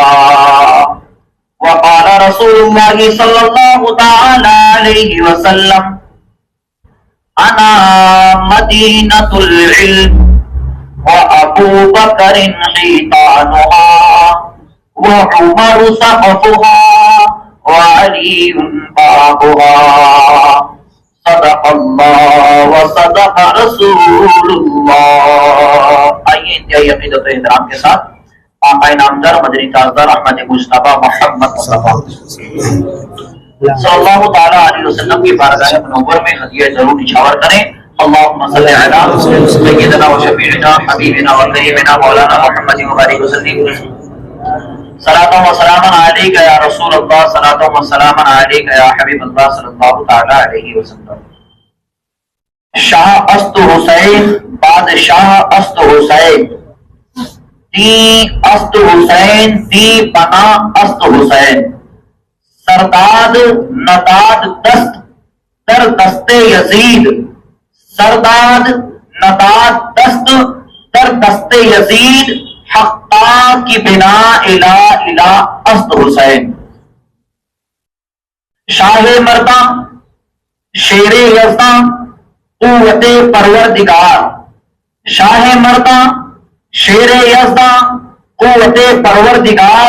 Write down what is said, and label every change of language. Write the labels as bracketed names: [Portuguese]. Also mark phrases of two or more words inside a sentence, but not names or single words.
[Arabic] وقال رسول الله صلى الله تعالى عليه وسلم: أنا مدينة العلم وأبو بكر حيطانها وعمر سقفها وعلي بابها. صدق اللہ وصدق رسول اللہ. [Urdu] آئیے انتہائی عقیدت و احترام کے ساتھ آقا نامدار مدنی تاجدار احمد مصطفیٰ محمد مصطفیٰ [Arabic] صلی اللہ تعالیٰ علیہ وسلم [Urdu] کی بارگاہ منور میں ہدیہ ضرور نچھاور کریں. [Arabic] اللہم صلی علی سیدنا و شفیعنا حبیبنا و کریمنا مولانا محمد مبارک وسلم. صلاۃ و سلام علیک یا رسول اللہ، صلاۃ و سلام علیک یا حبیب اللہ صلی اللہ تعالی علیہ وسلم. [Persian] شاہ است حسین بادشاہ است حسین دی است حسین دی پنا است حسین. سرداد نداد دست در دست یزید. سرداد نداد دست در دست یزید. حقا کی بنا الہ است حسین. شاہ مرداں شیر یزداں قوت پروردگار. شاہ مرداں شیر یزداں قوت پروردگار.